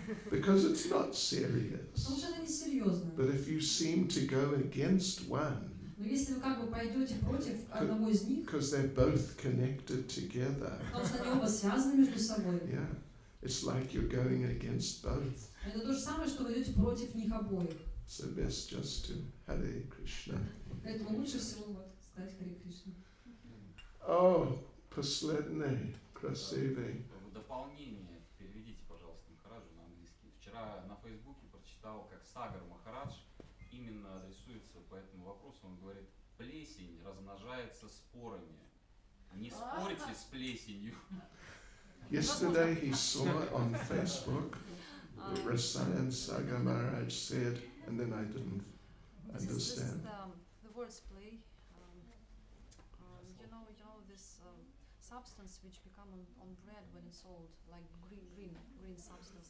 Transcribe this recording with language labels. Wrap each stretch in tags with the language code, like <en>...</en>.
<en>Because it's not serious.</en> <ru>Потому что это несерьезно.</ru> <en>But if you seem to go against one,</en> <ru>Но если вы как бы пойдете против одного из них,</ru> <en>because they're both connected together,</en> <ru>потому что они оба связаны между собой,</ru> <en>yeah, it's like you're going against both.</en> <ru>это то же самое, что вы идете против них обоих.</ru> <en>So best just to Hare Krishna.</en> <ru>Поэтому лучше всего вот сказать Харе Кришна. Oh, последний, красивый. В дополнение переведите, пожалуйста, Махараджу на английский. Вчера на Фейсбуке прочитал, как Сагар Махарадж именно адресуется по этому вопросу. Он говорит, плесень размножается спорами. Не спорьте с плесенью.</ru> <en>Yesterday he saw on Facebook that Rasayan Sagar Maharaj said, and then I didn't This is understand. the words play. You know this substance which become on bread when it's old, like green substance.</en>